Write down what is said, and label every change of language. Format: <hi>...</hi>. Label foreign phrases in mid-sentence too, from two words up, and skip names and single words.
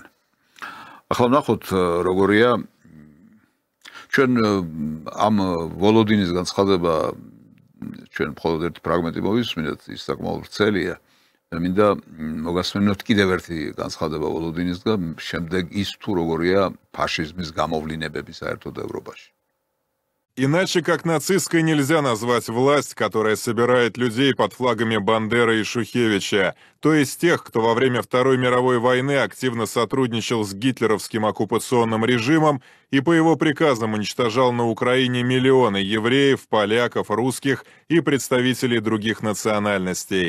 <ka>ახლა ვნახოთ როგორია ჩვენ ამ ვოლოდინის განცხადება ჩვენ მხოლოდ ერთი ფრაგმენტი მოვისმინეთ, ის საკმაოდ ვრცელია. მინდა მოგასმენოთ კიდევ ერთი განცხადება ვოლოდინისგან, შემდეგ ის თუ როგორია ფაშიზმის გამოვლინებები საერთოდ ევროპაში.</ka> <ru>Иначе как нацистской нельзя назвать власть, которая собирает людей под флагами Бандеры и Шухевича, то есть тех, кто во время Второй мировой войны активно сотрудничал с гитлеровским оккупационным режимом и по его приказам уничтожал на Украине миллионы евреев, поляков, русских и представителей других национальностей.</ru>